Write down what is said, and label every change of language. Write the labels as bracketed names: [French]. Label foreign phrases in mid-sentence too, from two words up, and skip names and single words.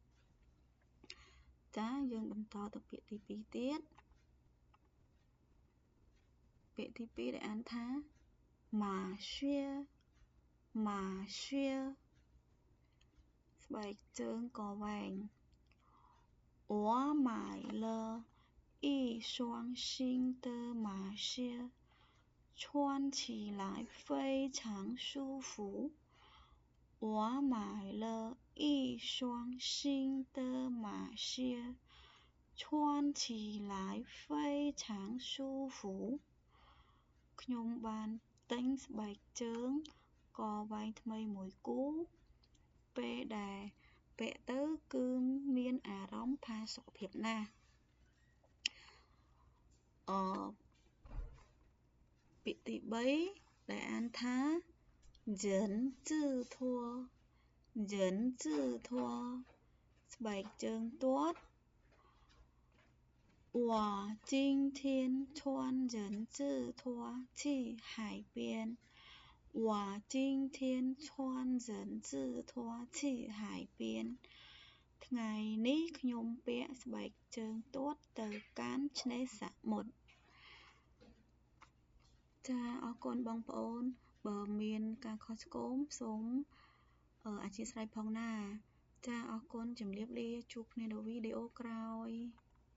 [Khmer] ចាយើងបន្តទៅពាក្យទី2ទៀតពាក្យទី2ដែលអានថាម៉ាស្បែកជើងកវែ [Chinese] ង我买了一双新的马靴穿起来非常舒服我买了一双新的马靴穿起来非常舒服 [Khmer] ខ្ញុំបានទិញស្បែកជើងកវែងថ្មីមួយគូពេលដែលពាក់ទៅគឺមានអារម្មណ៍ផាសុកភាពណាស់ ពាក្យទី3ដែលអានថា人字拖ស្បែកជើងទាត់我今 [Chinese] 天穿人字拖去海边 [Khmer] 我今天穿人字拖去海边ថ្ងៃនេះខ្ញុំពាក់ស្បែកជើងទាត់ទៅកាន់ឆ្នេរសមុទ្រចាអរគុណបងប្អូនបើមានការខុសឆ្គងសូមអធិស្ឋានផងណាចាអរគុណជម្រាបលាជួបគ្នានៅវីដេអូក្រោយ